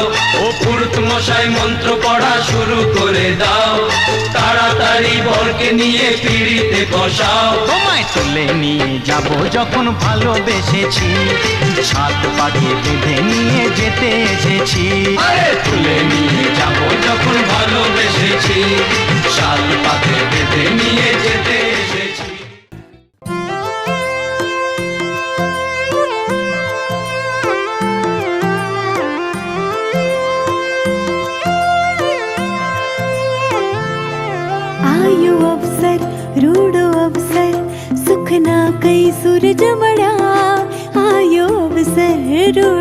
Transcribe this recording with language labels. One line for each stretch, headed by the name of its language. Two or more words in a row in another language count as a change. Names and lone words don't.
Bangla: ও পুরুত মশাই মন্ত্র পড়া শুরু করে দাও, তাড়াতাড়ি বরকে নিয়ে পিড়িতে বসাও। তোমায় তুলে নিয়ে যাব যখন ভালোবেসেছি, সাত পাকে বেঁধে নিয়ে যেতে এসেছি। আরে তুলে নিয়ে যাব যখন ভালোবেসেছি, সাত পাকে বেঁধে নিয়ে যেতে এসেছি।
Rajasthani: आयो अवसर रूडो अवसर सुख ना कई सूरज मड़ा, आयो अवसर रूडो